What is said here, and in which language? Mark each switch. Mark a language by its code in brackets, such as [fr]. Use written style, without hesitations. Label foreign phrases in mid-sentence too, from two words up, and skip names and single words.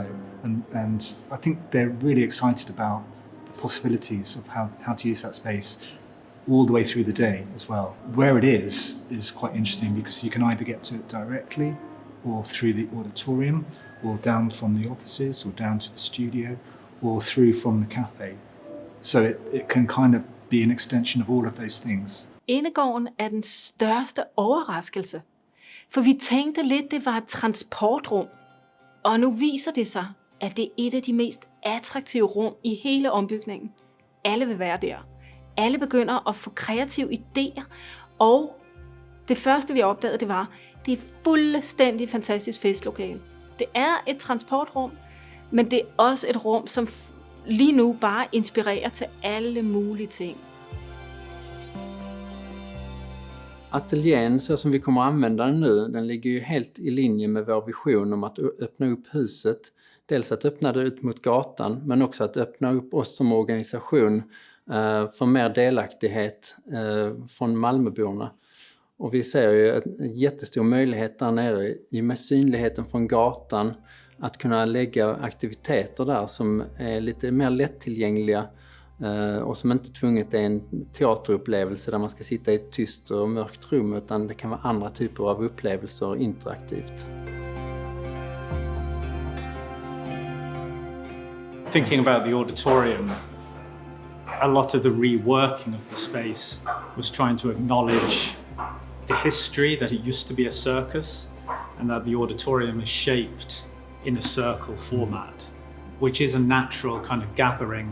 [en] And I think they're really excited about the possibilities of how to use that space all the way through the day as well. Where it is quite interesting because you can either get to it directly or through the auditorium or down from the offices or down to the studio or through from the cafe. So it can kind of be an extension of all of those things. [da] Indegården er den største overraskelse, for vi tænkte lidt, det var et transportrum, og nu viser det sig, at det er et af de mest attraktive rum i hele ombygningen. Alle vil være der. Alle begynder at få kreative idéer, og det første vi opdagede, det var, Det er fuldstændig fantastisk festlokale. Det er et transportrum, men det er også et rum, som lige nu bare inspirerer til alle mulige ting. [sv] Ateljén, så som vi kommer använda den nu, den ligger ju helt i linje med vår vision om att öppna upp huset. Dels att öppna det ut mot gatan, men också att öppna upp oss som organisation för mer delaktighet från Malmöborna. Och vi ser ju en jättestor möjlighet där nere i med synligheten från gatan att kunna lägga aktiviteter där som är lite mer lättillgängliga och som inte tvunget är en teaterupplevelse där man ska sitta i ett tyst och mörkt rum, utan det kan vara andra typer av upplevelser interaktivt. [en] Thinking about the auditorium, a lot of the reworking of the space was trying to acknowledge the history that it used to be a circus and that the auditorium is shaped in a circle format, which is a natural kind of gathering.